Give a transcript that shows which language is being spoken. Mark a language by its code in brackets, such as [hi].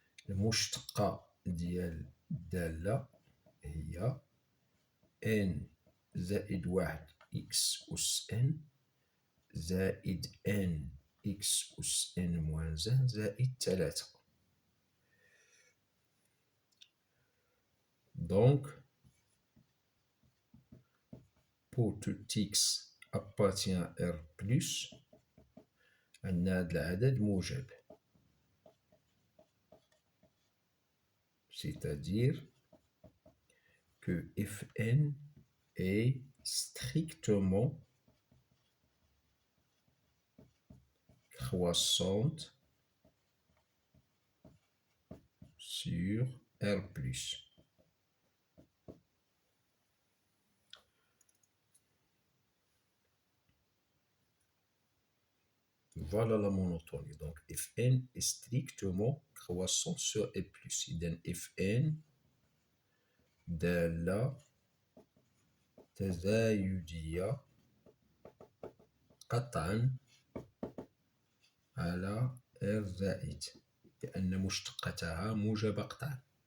[ar] المشتقة ديال الدالة هي n زائد 1 x أس n زائد n x أس n موان 1 زائد 3. [fr] Donc, pour tout x appartient à R+, [ar] أن هذا العدد موجب. [fr] C'est-à-dire que Fn est strictement croissante sur R+. Voilà la monotonie. Donc, Fn est strictement croissant sur R+. [ar] إذن Fn دالة تزايدية قطعا على R زائد لأن مشتقتها موجبة قطعا.